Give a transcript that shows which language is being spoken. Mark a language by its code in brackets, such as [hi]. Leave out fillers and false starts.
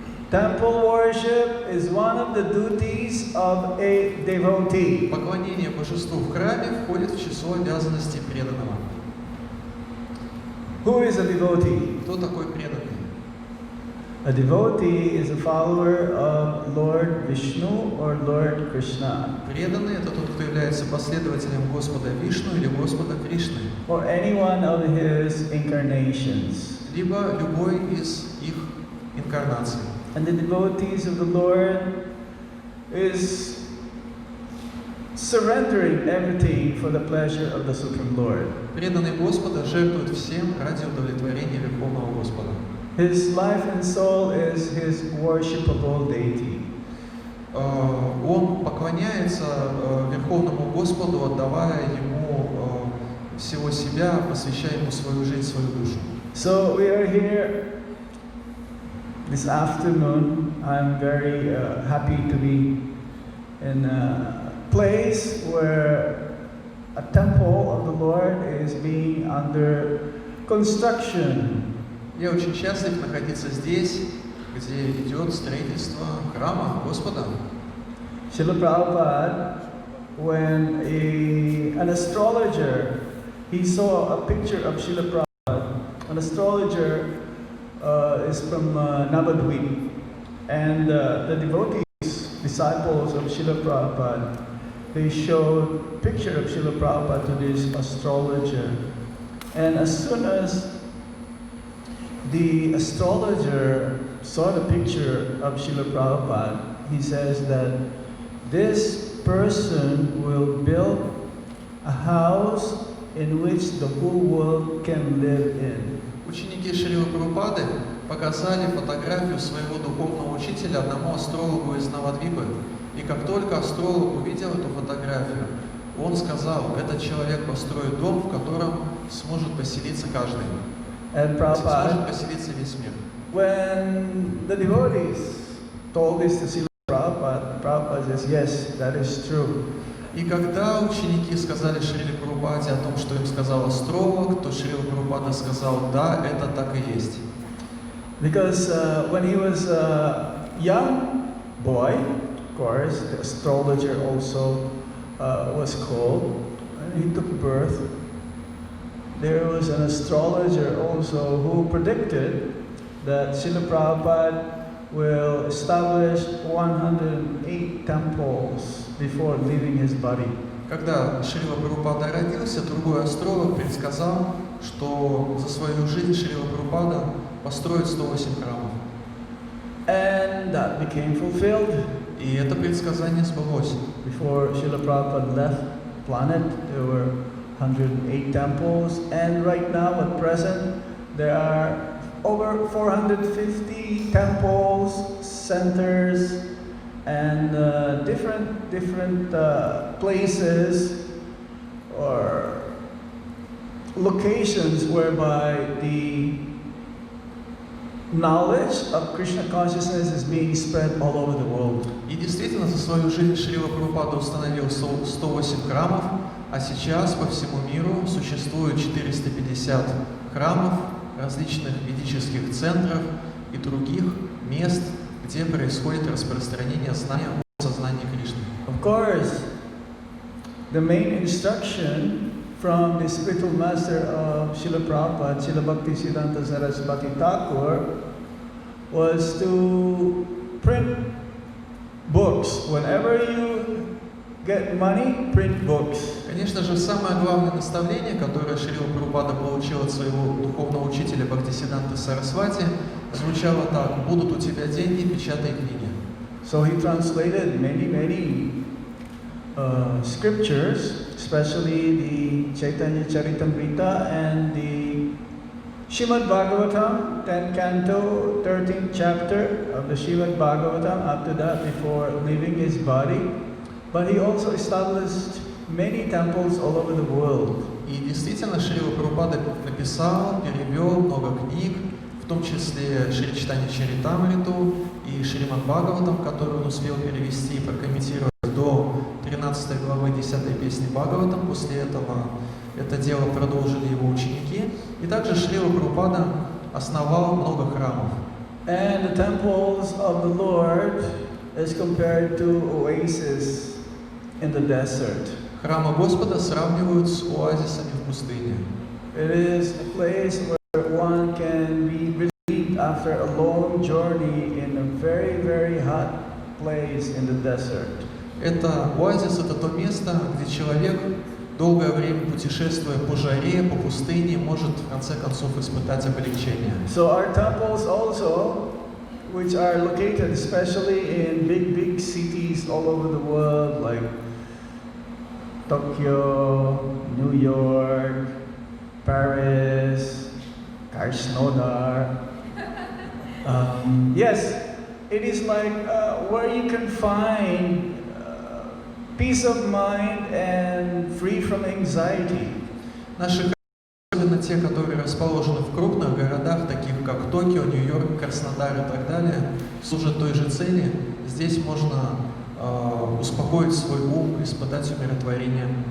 [en] Temple worship is one of the duties of a devotee. [ru] Поклонение божеству в храме входит в число обязанностей преданного. [en] Who is a devotee? [ru] Кто такой преданный? [en] A devotee is a follower of Lord Vishnu or Lord Krishna, [ru] Преданный — это тот, кто является последователем Господа Вишну или Господа Кришны, [en] or any one of his incarnations. [ru] либо любой из их инкарнаций. [en] And the devotees of the Lord is surrendering everything for the pleasure of the Supreme Lord. [ru] Преданный Господа жертвует всем ради удовлетворения Верховного Господа. [en] His life and soul is his worshipable deity. [ru] Он поклоняется Верховному Господу, отдавая Ему всего себя, посвящая Ему свою жизнь, свою душу. [en] So we are here This afternoon, I'm very happy to be in a place where a temple of the Lord is being under construction. [ru] Я очень счастлив находиться здесь, где идет строительство храма Господа. [en] Srila Prabhupada, when an astrologer, he saw a picture of Srila Prabhupada. An astrologer is from Navadvip, and the devotees, disciples of Srila Prabhupada, they showed a picture of Srila Prabhupada to this astrologer. And as soon as the astrologer saw the picture of Srila Prabhupada, he says that this person will build a house in which the whole world can live in. [ru] Ученики Шрилы Прабхупады показали фотографию своего духовного учителя одному астрологу из Навадвипы. И как только астролог увидел эту фотографию, он сказал, этот человек построит дом, в котором сможет поселиться каждый. Сможет поселиться весь мир. [en] When the devotees told this to Srila Prabhupada, Prabhupada says, yes, that is true. [ru] И когда ученики сказали Шриле Прабхупаде о том, что им сказал астролог, то Шрила Прабхупада сказал, да, это так и есть. [en] Because when he was a young boy, of course, the astrologer also was called, and he took birth. There was an astrologer also who predicted that Srila Prabhupada will establish 108 temples before leaving his body. [ru] Когда Шрила Прабхупада родился, другой астролог предсказал, что за свою жизнь Шрила Прабхупада построит 108 храмов. [en] And that became fulfilled. [ru] И это предсказание сбылось. [en] Before Srila Prabhupada left the planet, there were 108 temples, and right now, at present, there are over 450 temples, centers, and different places or locations whereby the knowledge of Krishna consciousness is being spread all over the world. [ru] И действительно, за свою жизнь Шрила Прабхупада установил 108 храмов, а сейчас по всему миру существует 450 храмов, различных ведических центров и других мест, где происходит распространение знания о сознании Кришны. [en] Of course, the main instruction from the spiritual master of Srila Prabhupada, Srila Bhaktisiddhanta Saraswati Thakur, was to print books. Whenever you get money, print books. [ru] Конечно же, самое главное наставление, которое Шрила Прабхупада получил от своего духовного учителя Бхактисиддханты Сарасвати, звучало так: «Будут у тебя деньги, печатай книги». [en] So he translated many scriptures, especially the Chaitanya Charitamrita and the Srimad Bhagavatam, 10th canto, 13th chapter of the Srimad Bhagavatam, up to that before leaving his body. But he also established many temples all over the world. [ru] И действительно, Шрила Прабхупада написал, перевел много книг, в том числе Шри Чайтанья Чаритамриту и Шримад Бхагаватам, который он успел перевести и прокомментировать до 13 главы 10 песни Бхагаватам. После этого это дело продолжили его ученики. И также Шрила Прабхупада основал много храмов. [en] And the temples of the Lord is compared to oases in the desert. [ru] Храмы Господа сравнивают с оазисами в пустыне. [en] It is a place where one can be relieved after a long journey in a very hot place in the desert. [ru] Это оазис, это то место, где человек, долгое время путешествуя по жаре, по пустыне, может в конце концов испытать облегчение. [en] So our temples also, which are located especially in big cities all over the world, like Tokyo, New York, Paris, Krasnodar. Yes, it is like where you can find peace of mind and free from anxiety. [ru] Наши храмы, особенно те, которые расположены в крупных городах, таких как Токио, Нью-Йорк, Краснодар и так далее, служат той же цели. Здесь можно успокоить свой ум, испытать умиротворение.